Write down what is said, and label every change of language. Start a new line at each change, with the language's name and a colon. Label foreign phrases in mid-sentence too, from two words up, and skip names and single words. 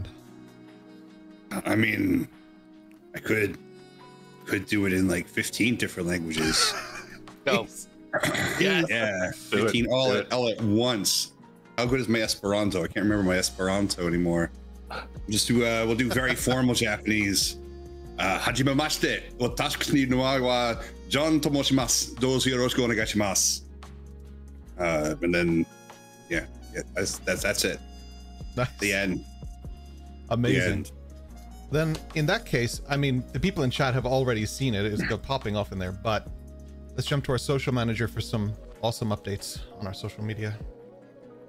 English: I mean, I could do it in like 15 different languages. Go. Yeah, 15 all at once. How good is my Esperanto? I can't remember my Esperanto anymore. We'll do very formal Japanese.
Japanese: はじめまして. 私にのはJohnと申します. どうぞよろしくお願いします.
English: And then yeah, that's it. Nice. The end. Amazing. The end. Then in that case, I mean, the people in chat have already seen it. It's still popping off in there, but let's jump to our social manager for some awesome updates on our social media.